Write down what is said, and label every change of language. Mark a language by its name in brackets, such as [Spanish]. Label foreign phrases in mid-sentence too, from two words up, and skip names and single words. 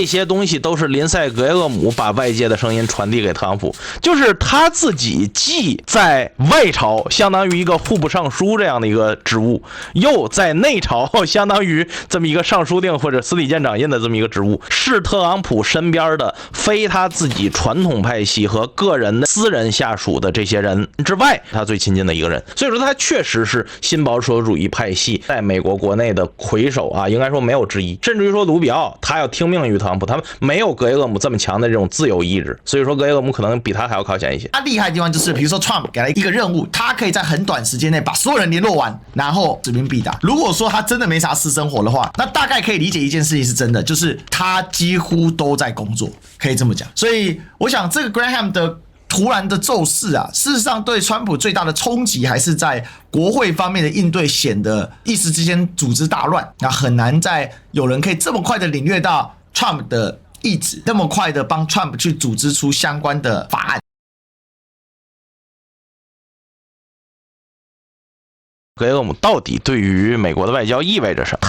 [Chinese] 些東西都是林賽·格雷厄姆把外界的聲音傳遞給特朗普，就是他自己既在外朝相當於一個戶部尚書這樣的一個職務，又在內朝相當於這麼一個尚書令或者司禮監掌印的這麼一個職務，是特朗普身邊的非他自己傳統派系和個人的私人下屬的這些人之外，他最親近的一個人。所以說他確實是新保守主義派系在美國國內的魁首應該說沒有之一。甚至於說盧比奧他要聽命於特朗普，他們沒有格雷厄姆這麼強的這種自由意志，所以說格雷厄姆可能比他還要靠前一些。他厲害的地方就是比如說 Trump 給了一個任務，他可以在很短時間內把所有人聯絡完，然後使命必達。如果說他真的沒啥私生活的話，那大概可以理解一件事情是真的，就是他幾乎都在工作，可以這麼講。所以我想這個 Graham 的突然的驟逝事實上對川普最大的衝擊還是在國會方面的應對，顯得一時之間組織大亂，那很難再有人可以這麼快的領略到 Trump 的意志，這麼快的幫 Trump 去組織出相關的法案。格雷厄姆到底對於美國的外交意味着什麼？